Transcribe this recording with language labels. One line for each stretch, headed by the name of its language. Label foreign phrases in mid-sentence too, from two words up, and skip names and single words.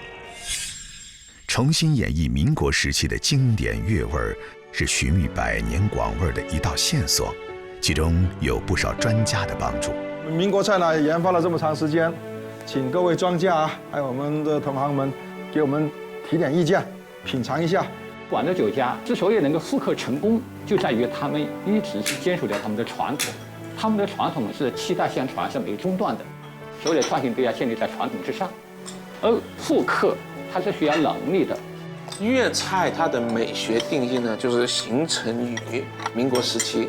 Chinese: 重新演繹民國時期的經典粵味，是尋覓100年廣味的一道線索，其中有不少專家的幫助。民國菜呢，研發了這麼長時間。請各位專家啊，還有我們的同行們，給我們提點意見，品嘗一下。廣州酒家之所以能夠復刻成功，就在於他們一直是堅守着他們的傳統，他們的傳統是7代相傳，是沒中斷的。所有的創新都要建立在傳統之上，而復刻它它是需要能力的。粤菜它的美学定义呢，就是形成于民国时期。